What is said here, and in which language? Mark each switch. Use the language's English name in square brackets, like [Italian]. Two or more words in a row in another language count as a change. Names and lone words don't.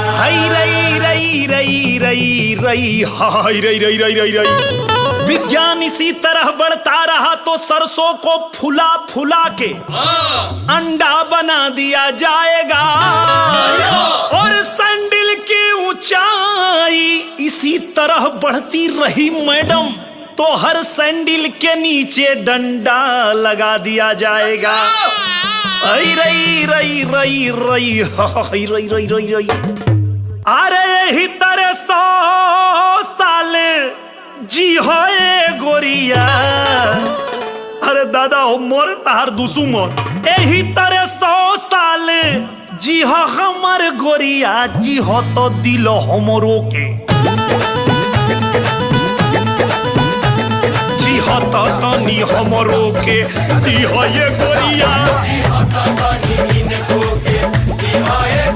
[Hindi] रई रई रई रई रई रई हाय रई रई रई रई रई। विज्ञान इसी तरह बढ़ता रहा तो सरसों को फुला फुला के अंडा बना दिया जाएगा, और सैंडल की ऊंचाई इसी तरह बढ़ती रही मैडम तो हर सैंडल के नीचे डंडा लगा दिया जाएगा। आई रई रई रई रई हाय रई रई रई रई। [Sadri] अरे यही तरह 100 साल जी है गोरिया, अरे दादा हो मोर तार दुसु मोर, यही तरह 100 साल जी हो हमर गोरिया, जी हो तो दिल हमरो के, जी हो तो तनी हमरो के दी हो ये गोरिया, जी हो तो तनी इनको के दी हो